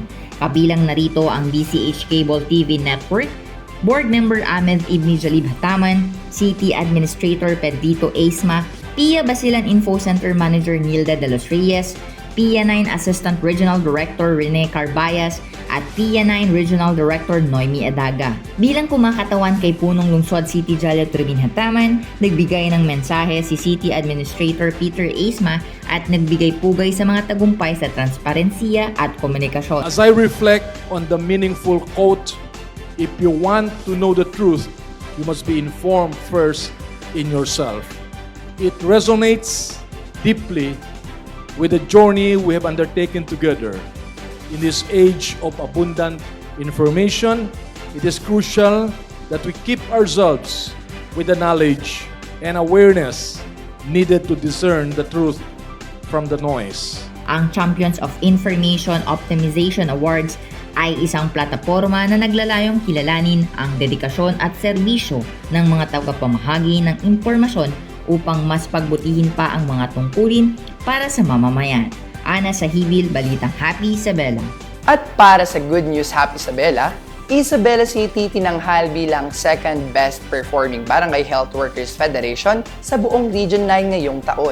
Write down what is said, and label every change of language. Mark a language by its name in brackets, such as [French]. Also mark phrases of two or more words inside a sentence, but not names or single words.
[Filipino] Kabilang narito ang DCH Cable TV Network, Board Member Ahmed Ibni Jalib Hataman, City Administrator Pedrito Aisma, PIA Basilan Info Center Manager Nilda de los Reyes, PIA 9 Assistant Regional Director Rene Carbayas at PIA 9 Regional Director Noemi Adaga. Bilang kumakatawan kay Punong Lungsod City Jalib Turbin Hataman, nagbigay ng mensahe si City Administrator Peter Aisma at nagbigay pugay sa mga tagumpay sa transparensiya at komunikasyon. [English] As I reflect on the meaningful quote, if you want to know the truth, you must be informed first in yourself. It resonates deeply with the journey we have undertaken together. In this age of abundant information, it is crucial that we keep ourselves with the knowledge and awareness needed to discern the truth from the noise. [Filipino] Ang Champions of Information Optimization Awards ay isang plataporma na naglalayong kilalanin ang dedikasyon at serbisyo ng mga tagapamahagi ng impormasyon upang mas pagbutihin pa ang mga tungkulin para sa mamamayan. Ana Sahibil, Balitang Happy Isabela. At para sa Good News Happy Isabela, Isabela City tinanghal bilang [English] second best performing [Filipino] Barangay Health Workers Federation sa buong Region 9 ngayong taon.